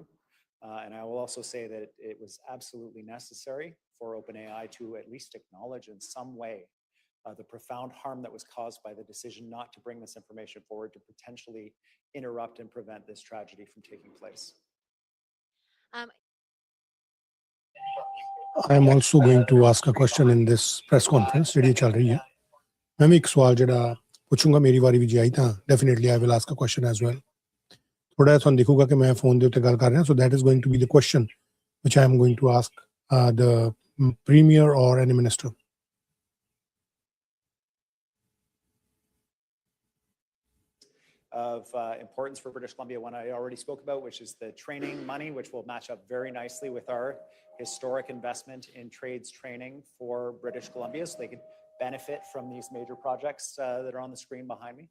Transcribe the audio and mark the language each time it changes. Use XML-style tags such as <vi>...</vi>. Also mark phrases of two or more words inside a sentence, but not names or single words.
<en>And I will also say that it was absolutely necessary for OpenAI to at least acknowledge in some way the profound harm that was caused by the decision not to bring this information forward to potentially interrupt and prevent this tragedy from taking place. I am also going to ask a question in this press conference</en> <pa>ਜਿਹੜੀ ਚੱਲ ਰਹੀ ਹੈ ਮੈਂ ਵੀ ਇੱਕ ਸਵਾਲ ਜਿਹੜਾ ਪੁੱਛੂੰਗਾ ਮੇਰੀ ਵਾਰੀ ਵੀ ਜੇ ਆਈ ਤਾਂ</pa> <en>definitely I will ask a question as well</en> <pa>ਥੋੜਾ ਜਿਹਾ ਤੁਹਾਨੂੰ ਦਿਖੂਗਾ ਕਿ ਮੈਂ ਫੋਨ ਦੇ ਉੱਤੇ ਗੱਲ ਕਰ ਰਿਹਾ</pa> <en>so that is going to be the question which I am going to ask the premier or any minister. Of importance for British Columbia, one I already spoke about, which is the training money, which will match up very nicely with our historic investment in trades training for British Columbia, so they could benefit from these major projects that are on the screen behind me.</en>